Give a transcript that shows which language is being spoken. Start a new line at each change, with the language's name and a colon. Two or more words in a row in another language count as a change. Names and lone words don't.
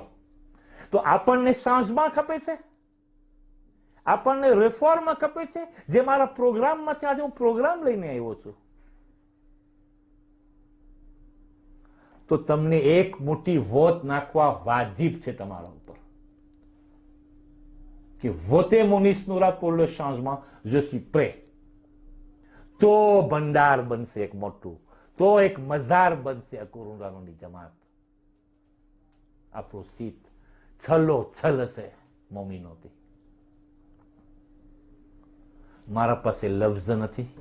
Gujarati: તો આપણને સાંજમાં ખપે છે, આપણને રિફોર્મ ખપે છે, જે મારા પ્રોગ્રામમાં છે. આજે હું પ્રોગ્રામ લઈને આવ્યો છું. તો તમને એક મોટી વોટ નાખવા વાજિબ છે તમારા ઉપર, કે વોટે મોનિસ નૂરા
French: pour le changement, je suis prêt.
Gujarati: તો ભંડાર બનશે એક મોટું, તો એક મઝાર બનશે અકુરુંડાની જમાત. આપણું સીટ છલો છલ હશે મોમીનોથી. મારા પાસે લફ્ઝ નથી.